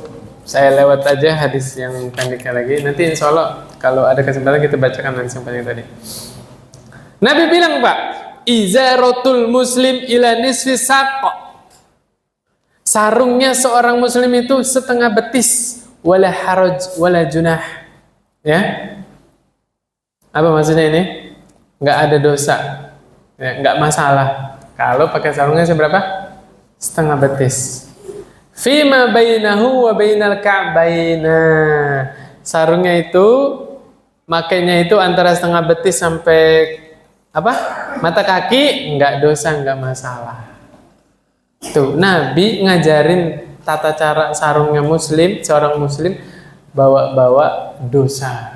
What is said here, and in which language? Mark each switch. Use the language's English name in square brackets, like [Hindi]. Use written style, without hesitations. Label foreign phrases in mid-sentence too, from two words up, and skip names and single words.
[Indonesian] Saya lewat aja hadis yang pendeknya lagi. Nanti [Arabic] إن شاء الله [Indonesian] kalau ada kesempatan kita bacakan hadis yang pendek tadi. Nabi bilang Pak, [Arabic] إزرة المسلم إلى نصف الساق. [Indonesian] Sarungnya seorang muslim itu setengah betis, [Arabic] ولا حرج ولا جناح. [Indonesian] Ya. Apa maksudnya ini? Nggak ada dosa, ya, nggak masalah. Kalau pakai sarungnya seberapa? Setengah betis. [Arabic] فيما بينه وبين الكعبين. [Indonesian] Sarungnya itu makainya itu antara setengah betis sampai apa? Mata kaki, nggak dosa, nggak masalah. Tuh, Nabi ngajarin tata cara sarungnya muslim, seorang muslim bawa-bawa dosa.